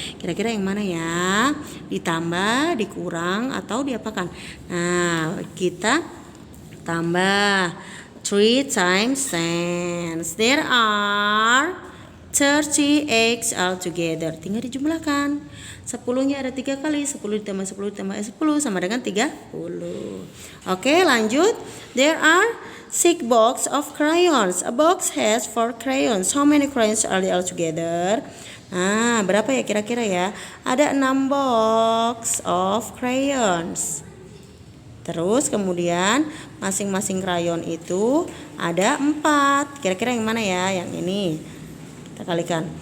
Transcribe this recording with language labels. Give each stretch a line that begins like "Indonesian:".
Indonesian: Kira-kira yang mana ya? Ditambah, dikurang, atau diapakan? Nah, kita tambah
English: 3 times 10. There are 30 eggs altogether.
Indonesian: Tinggal dijumlahkan. 10-nya ada 3 kali. 10 ditambah 10 ditambah 10 sama dengan 30. Oke, lanjut.
English: There are 6 box of crayons. A box has 4 crayons. How many crayons are there altogether?
Indonesian: Nah, berapa ya kira-kira ya? Ada
English: 6 box of crayons.
Indonesian: Terus kemudian masing-masing krayon itu ada 4. Kira-kira yang mana ya? Yang ini. Kita kalikan.